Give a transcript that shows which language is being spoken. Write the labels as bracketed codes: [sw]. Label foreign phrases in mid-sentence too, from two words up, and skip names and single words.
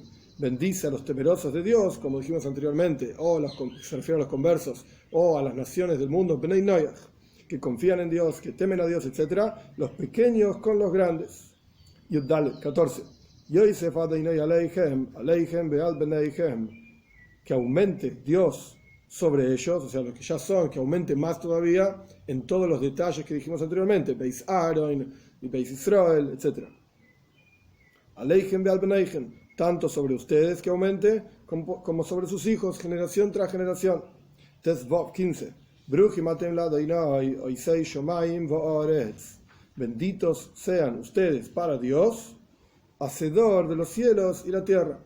[es] Bendice a los temerosos de Dios, como dijimos anteriormente, o se refiere a los conversos, o a las naciones del mundo, Bnei Noach, que confían en Dios, que temen a Dios, etc. Los pequeños con los grandes. Yud Dalet 14. [he] יסף יהוה עליכם, עליכם ועל בניכם. [es] Que aumente Dios sobre ellos, o sea, los que ya son, que aumente más todavía en todos los detalles que dijimos anteriormente, Beis Aaron y Beis Israel, etc. [he] עליכם ועל בניכם. [es] Tanto sobre ustedes que aumente, como sobre sus hijos, generación tras generación. Tesvav 15. Benditos sean ustedes para Dios, hacedor de los cielos y la tierra.